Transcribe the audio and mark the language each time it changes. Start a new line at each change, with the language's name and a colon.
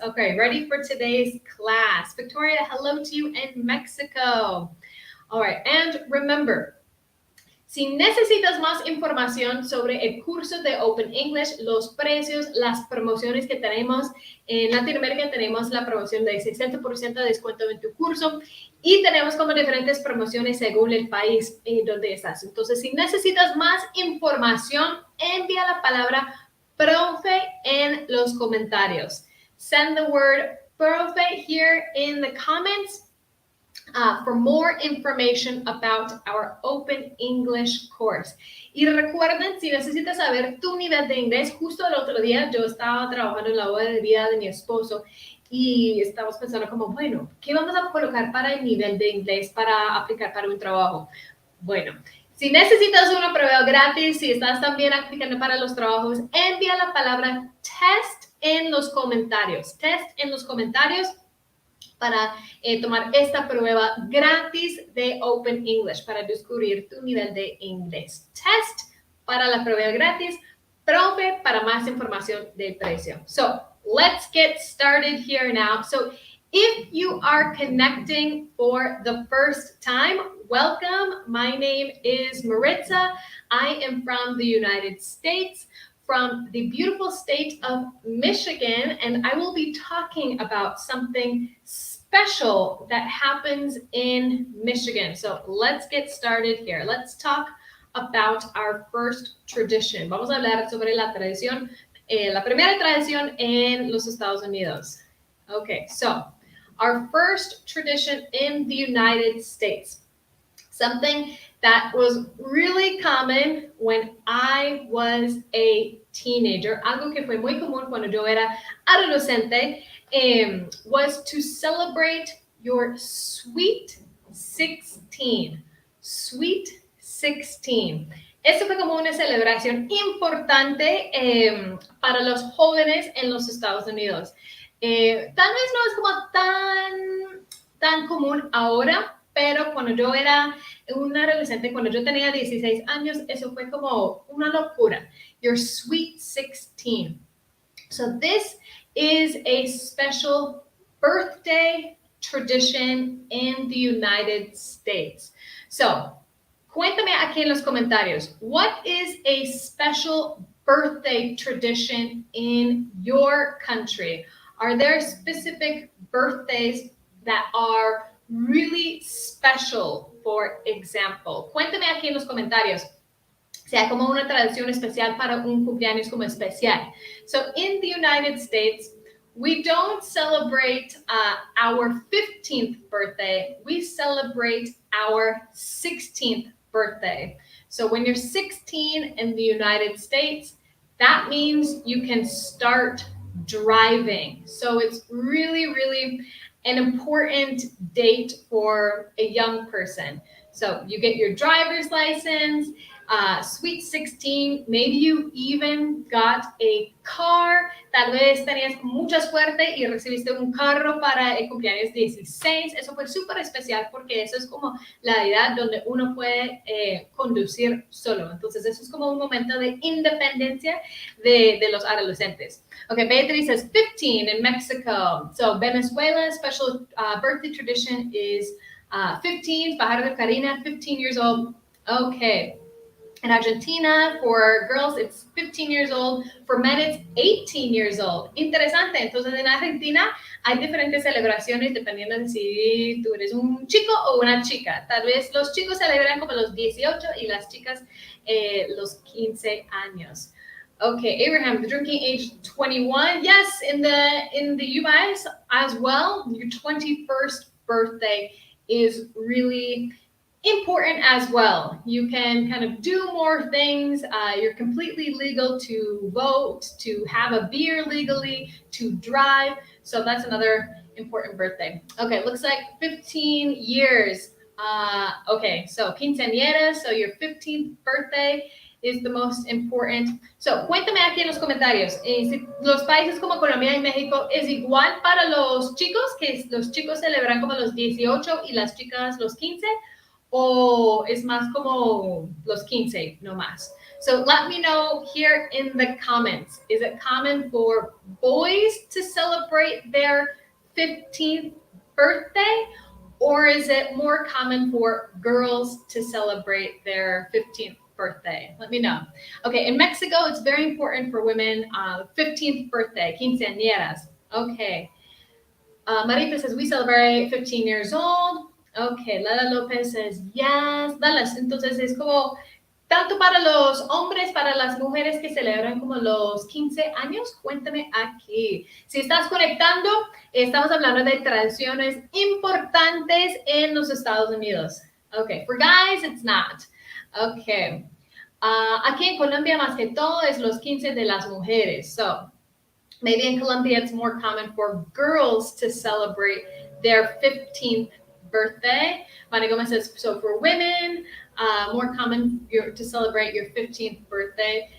English: Okay, ready for today's class. Victoria, hello to you in Mexico.
Spanish: All right, and remember, si necesitas más información sobre el curso de Open English, los precios, las promociones que tenemos en Latinoamérica, tenemos la promoción de 60% de descuento en tu curso y tenemos como diferentes promociones según el país donde estás. Entonces, si necesitas más información, envía la palabra profe en los comentarios.
English: Send the word profe here in the comments. For more information about our Open English course.
Spanish: Y recuerden, si necesitas saber tu nivel de inglés, justo el otro día yo estaba trabajando en la hoja de vida de mi esposo y estábamos pensando como, bueno, ¿qué vamos a colocar para el nivel de inglés para aplicar para un trabajo? Bueno, si necesitas una prueba gratis, si estás también aplicando para los trabajos, envía la palabra test en los comentarios. Test en los comentarios para tomar esta prueba gratis de Open English para descubrir tu nivel de inglés. Test para la prueba gratis, profe para más información del precio.
English: So, let's get started here now. So, if you are connecting for the first time, welcome. My name is Maritza. I am from the United States, from the beautiful state of Michigan, and I will be talking about something special that happens in Michigan. So let's get started here. Let's talk about our first tradition.
Spanish: Vamos a hablar sobre la tradición, la primera tradición en los Estados Unidos.
English: Okay, so our first tradition in the United States. Something that was really common when I was a teenager,
Spanish: algo que fue muy común cuando yo era adolescente,
English: was to celebrate your Sweet 16. Sweet 16.
Spanish: Esto fue como una celebración importante para los jóvenes en los Estados Unidos. Tal vez no es como tan común ahora, pero cuando yo era una adolescente, cuando yo tenía 16 años, eso fue como una locura.
English: Your sweet 16. So this is a special birthday tradition in the United States. So,
Spanish: cuéntame aquí en los comentarios,
English: what is a special birthday tradition in your country? Are there specific birthdays that are really special, for example?
Spanish: Cuéntame aquí en los comentarios. Sea como una tradición especial para un cumpleaños como especial.
English: So in the United States, we don't celebrate our 15th birthday. We celebrate our 16th birthday. So when you're 16 in the United States, that means you can start driving. So it's really, really an important date for a young person. So you get your driver's license, sweet 16, maybe you even got a car,
Spanish: tal vez tenías mucha suerte y recibiste un carro para el cumpleaños 16, eso fue súper especial porque eso es como la edad donde uno puede conducir solo, entonces eso es como un momento de independencia de los adolescentes.
English: Okay, Beatriz says 15 in Mexico, so Venezuela's special birthday tradition is 15, Fajardo de Karina, 15 years old, okay. In Argentina, for girls, it's 15 years old. For men, it's 18 years old.
Spanish: Interesante. Entonces, en Argentina hay diferentes celebraciones dependiendo de si tú eres un chico o una chica. Tal vez los chicos celebran como los 18 y las chicas los 15 años.
English: Okay, Abraham, the drinking age 21. Yes, in the US as well, your 21st birthday is really important as well. You can kind of do more things. You're completely legal to vote, to have a beer legally, to drive. So that's another important birthday. Okay, looks like 15 years. Okay, so quinceañera, so your 15th birthday is the most important.
Spanish: So, cuéntame aquí en los comentarios, si los países como Colombia y México es igual para los chicos, que los chicos celebran como los 18 y las chicas los 15, o es más como los 15, no más.
English: So let me know here in the comments. Is it common for boys to celebrate their 15th birthday? Or is it more common for girls to celebrate their 15th birthday? Let me know. Okay, in Mexico, it's very important for women, 15th birthday, quinceañeras. Okay. Marita says, we celebrate 15 years old. Okay, Lala Lopez says, yes.
Spanish: Dallas, entonces es como tanto para los hombres, para las mujeres que celebran como los 15 años. Cuéntame aquí. Si estás conectando, estamos hablando de tradiciones importantes en los Estados Unidos.
English: Okay, for guys, it's not. Okay.
Spanish: Aquí en Colombia, más que todo, es los 15 de las mujeres.
English: So, maybe in Colombia, it's more common for girls to celebrate their 15th birthday. Mari Gomez says, so for women, more common to celebrate your 15th birthday.